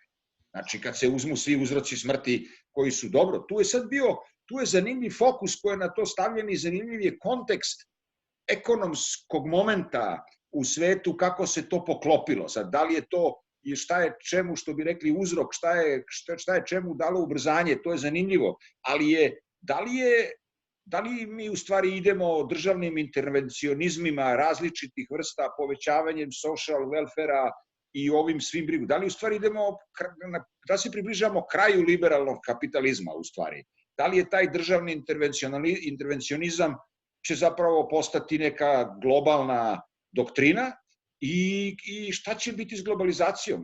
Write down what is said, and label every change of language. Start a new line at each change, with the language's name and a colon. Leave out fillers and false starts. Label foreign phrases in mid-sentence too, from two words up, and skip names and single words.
Serbian: Znači, kad se uzmu svi uzroci smrti koji su dobro, tu je zanimljiv fokus koji je na to stavljen i zanimljiv je kontekst ekonomskog momenta u svetu, kako se to poklopilo. Sad, da li je to i šta je čemu, što bi rekli, uzrok, šta je čemu dalo ubrzanje, to je zanimljivo. Ali da li mi u stvari idemo državnim intervencionizmima različitih vrsta, povećavanjem
English: social welfare-a
Serbian: i ovim svim brigu? Da li u stvari da se približamo kraju liberalnog kapitalizma u stvari? Da li je taj državni intervencionizam će zapravo postati neka globalna doktrina i šta će biti s globalizacijom?